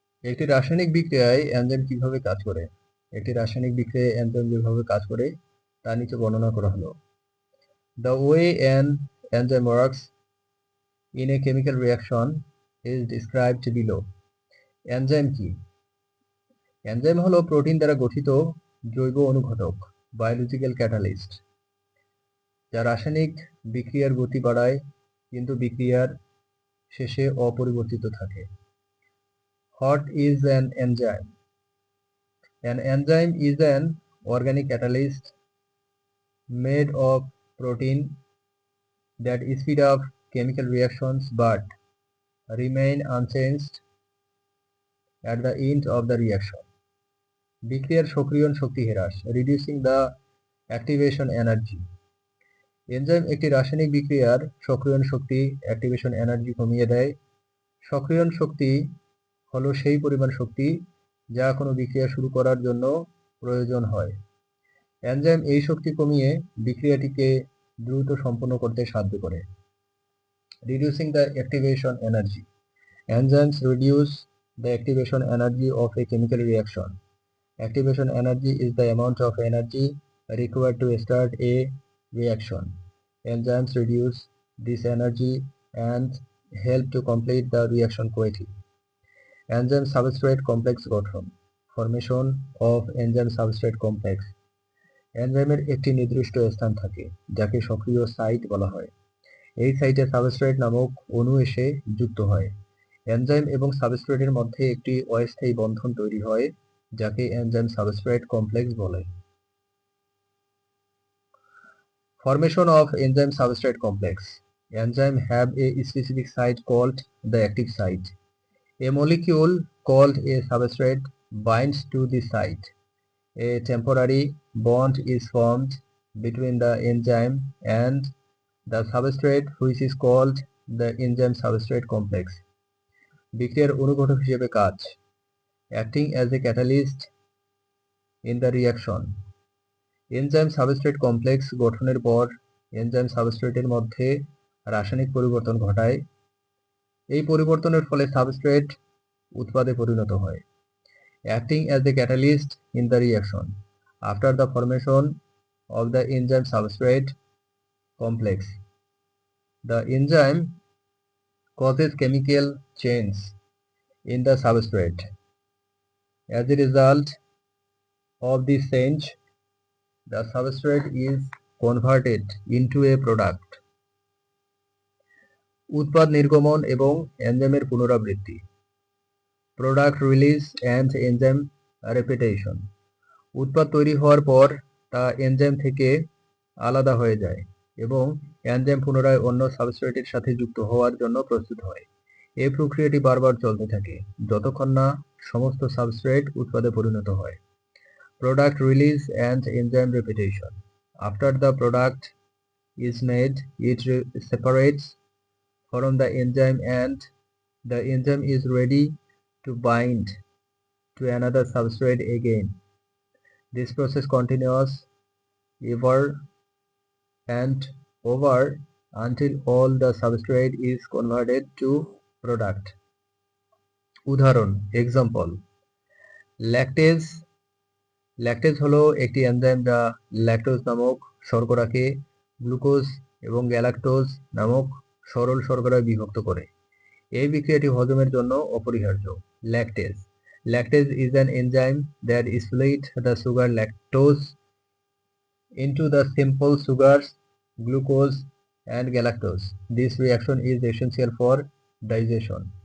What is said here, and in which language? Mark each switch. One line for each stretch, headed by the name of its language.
Bangla: একটি রাসায়নিক বিক্রিয়ায় এনজাইম কিভাবে কাজ করে? একটি রাসায়নিক বিক্রিয়ায় এনজাইম যেভাবে কাজ করে তা নিচে বর্ণনা করা হলো।
English: The way an enzyme works in a chemical reaction is described below.
Bangla: Enzyme কি? এনজাইম হলো প্রোটিন দ্বারা গঠিত জৈব অনুঘটক, বায়োলজিক্যাল ক্যাটালিস্ট, যা রাসায়নিক বিক্রিয়ার গতি বাড়ায় কিন্তু বিক্রিয়ার শেষে অপরিবর্তিত থাকে।
English: What is an enzyme? An enzyme is an organic catalyst made of protein that speed up chemical reactions but remain unchanged at the end of the reaction.
Bangla: বিক্রিয়ার সক্রিয়ণ শক্তি হ্রাস,
English: reducing the activation energy.
Bangla: Enzyme একটি রাসায়নিক বিক্রিয়ার সক্রিয়ণ শক্তি, activation energy কমিয়ে দেয়। সক্রিয়ণ শক্তি হলো সেই পরিমাণ শক্তি যা কোনো বিক্রিয়া শুরু করার জন্য প্রয়োজন হয়। এনজাইম এই শক্তি কমিয়ে বিক্রিয়াটিকে দ্রুত সম্পন্ন করতে সাহায্য করে।
English: Reducing the activation energy. Enzymes reduce the activation energy of a chemical reaction. Activation energy is the amount of energy required to start a reaction. Enzymes reduce this energy and help to complete the reaction quickly. Enzyme substrate complex গঠন. Formation of enzyme substrate complex.
Bangla: এনজাইমের একটি নির্দিষ্ট স্থান থাকে যাকে সক্রিয় site বলা হয়। এই সাইটে সাবস্ট্রেট নামক অণু এসে যুক্ত হয়। এনজাইম এবং সাবস্ট্রেটের মধ্যে একটি অস্থায়ী বন্ধন তৈরি হয় যাকে এনজাইম সাবস্ট্রেট কমপ্লেক্স বলে।
English: Formation of enzyme substrate complex. Enzymes have a specific site called the active site. A molecule called a substrate binds to this site. A temporary bond is formed between the enzyme and the substrate, which is called the enzyme substrate complex.
Bangla: বিক্রিয়ার অনুঘটক হিসেবে কাজ,
English: acting as a catalyst in the reaction.
Bangla: Enzyme substrate complex গঠনের পর enzyme সাবস্ট্রেটের মধ্যে রাসায়নিক পরিবর্তন ঘটায়। এই পরিবর্তনের ফলে সাবস্ট্রেট উৎপাদে পরিণত হয়।
English: Acting as a catalyst in the reaction. After the formation of the enzyme substrate complex, the enzyme causes chemical change in the substrate. As a result of this change, the substrate is converted into a product.
Bangla: উৎপাদ নির্গমন এবং এনজাইমের পুনরাবৃত্তি।
English: Product release and enzyme repetition.
Bangla: উৎপাদ তৈরি হওয়ার পর তা এনজাইম থেকে আলাদা হয়ে যায় এবং এনজাইম পুনরায় অন্য সাবস্ট্রেটের সাথে যুক্ত হওয়ার জন্য প্রস্তুত হয়। এই প্রক্রিয়াটি বারবার চলতে থাকে যতক্ষণ না সমস্ত সাবস্ট্রেট উৎপাদে পরিণত হয়।
English: Product release and enzyme repetition. After the product is made, it separates from the enzyme and the enzyme is ready to bind to another substrate again. This process continues ever and over until all the substrate is converted to product.
Bangla: উদাহরণ, example, lactase. Lactase হলো একটি enzyme যা lactose নামক শর্করাকে glucose এবং galactose নামক সরল শর্করায় বিভক্ত করে। এই বিক্রিয়াটি হজমের জন্য অপরিহার্য। Lactase.
English: Lactase is an enzyme that split the sugar lactose into the simple sugars glucose and galactose. This reaction is essential for digestion.